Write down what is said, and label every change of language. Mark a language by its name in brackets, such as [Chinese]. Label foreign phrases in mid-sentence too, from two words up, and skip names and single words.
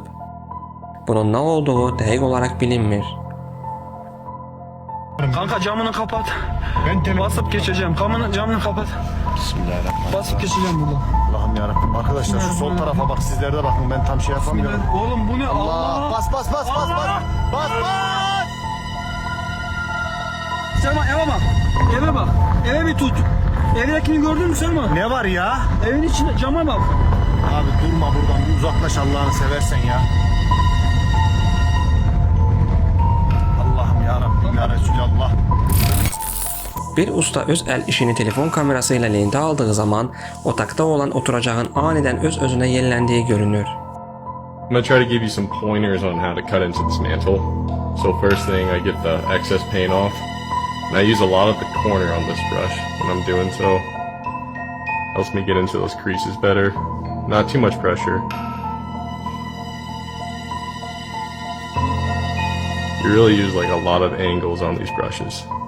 [Azerbaijani] Bunun nə olduğu dəqiq olaraq bilinmir. [Turkish] Kanka camını kapat. Basıp geçeceğim. Camını kapat. Bismillahirrahmanirrahim. Basıp geçeceğim buradan. Allah'ım yarabbim. Arkadaşlar şu sol tarafa bak, sizler de bakın, ben tam şey yapamıyorum. Oğlum bu ne? Allah! Allah! Bas bas bas bas bas! Bas bas! Selma eve bak. Eve bak. Eve bir tut. Evdekini gördün mü Selma? Ne var ya? Evin içinde cama bak. Abi durma buradan, bir uzaklaş Allah'ını seversen ya. Allah'ım yarabbim ya Resulallah. [Azerbaijani] Bir usta öz əl işini telefon kamerası ilə lentə aldığı zaman otaqda olan oturacağın aniden öz-özünə yelləndiyi görünür. [English] I'm going to try to give you some pointers on how to cut into this mantle. So first thing, I get the excess paint off. And I use a lot of the corner on this brush when I'm doing so. Helps me get into those creases better. Not too much pressure. You really use like a lot of angles on these brushes.